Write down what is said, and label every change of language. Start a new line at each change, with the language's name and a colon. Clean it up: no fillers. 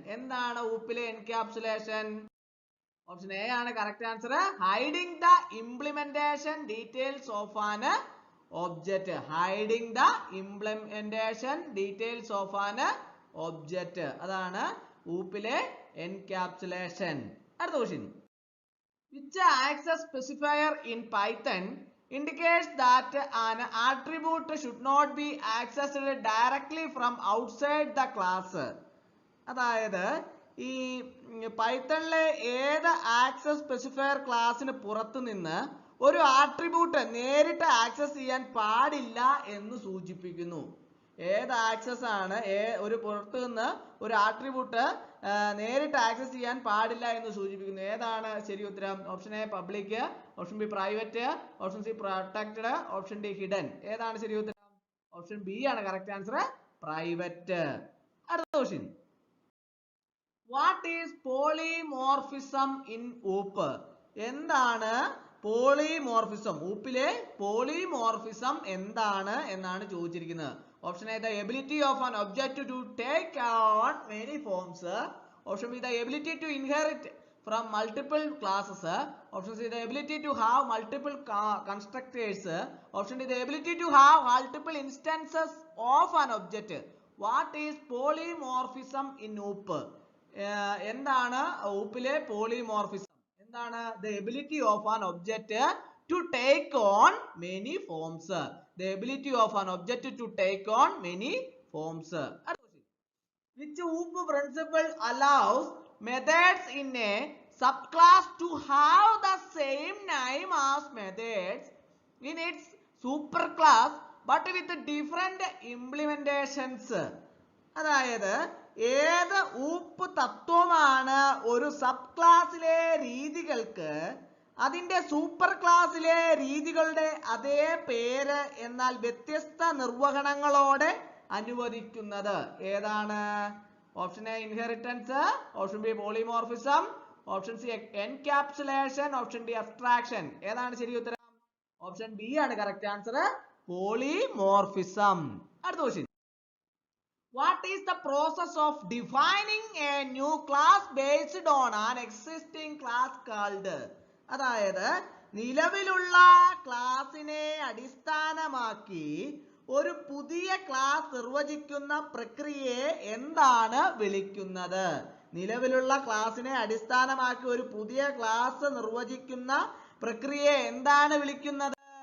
Malayalam: എന്താണ് ഊപ്പിലെ encapsulation?
English: Option A ആണ് correct answer, hiding the implementation details of an object. Hiding the implementation details of an object.
Malayalam: അതാണ് ഊപ്പിലെ encapsulation. അടുത്ത question.
English: Which access specifier in Python indicates that an attribute should not be accessed directly from outside the class?
Malayalam: അതായത് ഈ പൈത്തണിലെ ഏത് access specifier ക്ലാസ്സിന് പുറത്തു നിന്ന് ഒരു attribute നേരിട്ട് ആക്സസ് ചെയ്യാൻ പാടില്ല എന്ന് സൂചിപ്പിക്കുന്നു. ഏത് ആക്സസ് ആണ് ഒരു പുറത്തു നിന്ന് ഒരു ആട്രിബ്യൂട്ട് നേരിട്ട് ആക്സസ് ചെയ്യാൻ പാടില്ല എന്ന് സൂചിപ്പിക്കുന്നു? ഏതാണ് ശരി ഉത്തരം?
English: Option A public, option B private, option C protected, option D hidden. ഏതാണ് ശരി ഉത്തരം? Option B ആണ് correct answer, private. അടുത്ത question. What is polymorphism in OOP?
Malayalam: എന്താണ് പോളിമോർഫിസം? ഊപ്പിലെ പോളിമോർഫിസം എന്താണ് എന്നാണ് ചോദിച്ചിരിക്കുന്നത്.
English: Option A the ability of an object to take on many forms, option B the ability to inherit from multiple classes, option C the ability to have multiple constructors, option D the ability to have multiple instances of an object. What is polymorphism in OOP?
Malayalam: എന്താണ് ഊപ്പിലെ polymorphism? എന്താണ്?
English: The ability of an object to take on many forms. The ability of an object to take on many forms. Which OOP principle allows methods in a subclass to have the same name as methods in its superclass but with different implementations?
Malayalam: അതായത് ഏത് ഊപ്പ് തത്വമാണ് ഒരു sub ക്ലാസ്സിലെ രീതികൾക്ക് അതിന്റെ super ക്ലാസ്സിലെ രീതികളുടെ അതേ പേര് എന്നാൽ വ്യത്യസ്ത നിർവഹണങ്ങളോടെ അനുവദിക്കുന്നത്? ഏതാണ്?
English: Option A inheritance, option B polymorphism, option C encapsulation, option D abstraction.
Malayalam: ഏതാണ് ശരി ഉത്തരം?
English: Option B ആണ് correct answer, polymorphism.
Malayalam: അടുത്ത question.
English: What is the process of defining a new class based on an existing class called?
Malayalam: അതായത് നിലവിലുള്ള ക്ലാസിനെ അടിസ്ഥാനമാക്കി ഒരു പുതിയ ക്ലാസ് നിർവചിക്കുന്ന പ്രക്രിയയെ എന്താണ് വിളിക്കുന്നത്? നിലവിലുള്ള ക്ലാസിനെ അടിസ്ഥാനമാക്കി ഒരു പുതിയ ക്ലാസ് നിർവചിക്കുന്ന പ്രക്രിയയെ എന്താണ് വിളിക്കുന്നത്?